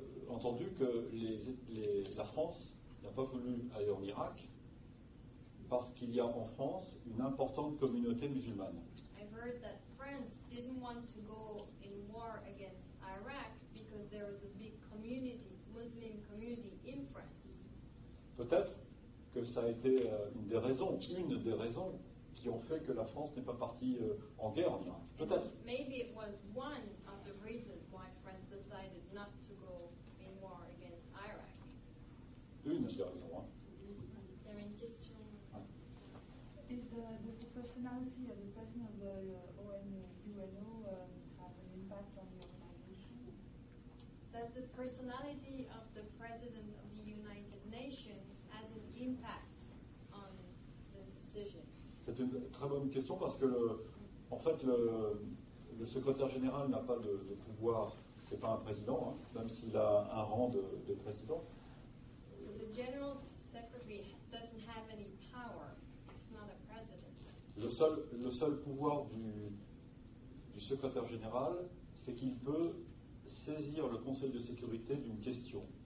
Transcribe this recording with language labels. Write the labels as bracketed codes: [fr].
[fr] Entendu que la France n'a pas voulu aller en Irak parce qu'il y a en France une importante communauté musulmane. [en] I've heard that France didn't want to go in war against Iraq because there was a big community, Muslim community in France. [fr] Peut-être que ça a été une des raisons qui ont fait que la France n'est pas partie en guerre en Irak. Peut-être. [en] Maybe it was one of the reasons why France decided not to go in war against Iraq. [fr] Une des raisons. Hein. Il y avait une question. [en] Does the personality of the president of the UNO have an impact on the organization? Does the personality of the president of the United Nations has an impact on the decisions? [fr] C'est une très bonne question parce que en fait le secrétaire général n'a pas de pouvoir. C'est pas un président, hein, même s'il a un rang de président. [en] So the general secretary doesn't have any power. It's not a president. [fr] Le seul pouvoir du secrétaire général, c'est qu'il peut saisir le Conseil de sécurité d'une question.